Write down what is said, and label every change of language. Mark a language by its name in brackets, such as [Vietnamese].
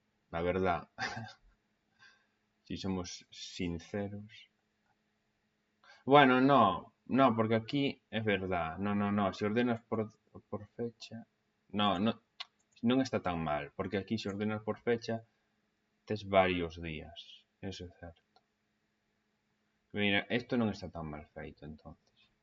[Spanish] La verdad, si somos sinceros. [Galician] Bueno, no, porque aquí é verdad. No, se ordenas por fecha, non está tan mal, porque aquí se ordenas por fecha tes varios días, eso é certo. Mira, isto non está tan mal feito, entonces.